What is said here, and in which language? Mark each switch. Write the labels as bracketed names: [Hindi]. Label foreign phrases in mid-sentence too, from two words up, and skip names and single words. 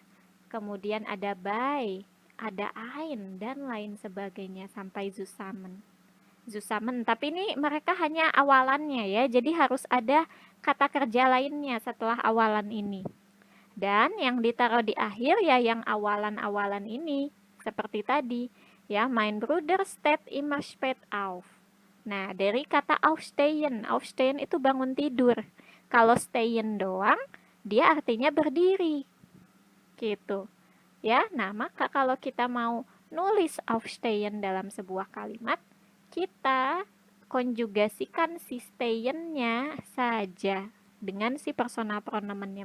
[Indonesian] Kemudian ada bei, ada ein dan lain sebagainya sampai zusammen. Tapi ini mereka hanya awalannya ya, jadi harus ada kata kerja lainnya setelah awalan ini. Dan yang ditaruh di akhir ya yang awalan-awalan ini, seperti tadi, ya, [German] mein Bruder steht immer spät auf. [Indonesian] Nah, dari kata aufstehen, aufstehen itu bangun tidur. Kalau stehen doang, dia artinya berdiri. Gitu. Ya, nah maka kalau kita mau nulis aufstehen dalam sebuah kalimat, kita konjugasikan si stehen-nya saja dengan si personal pronomennya.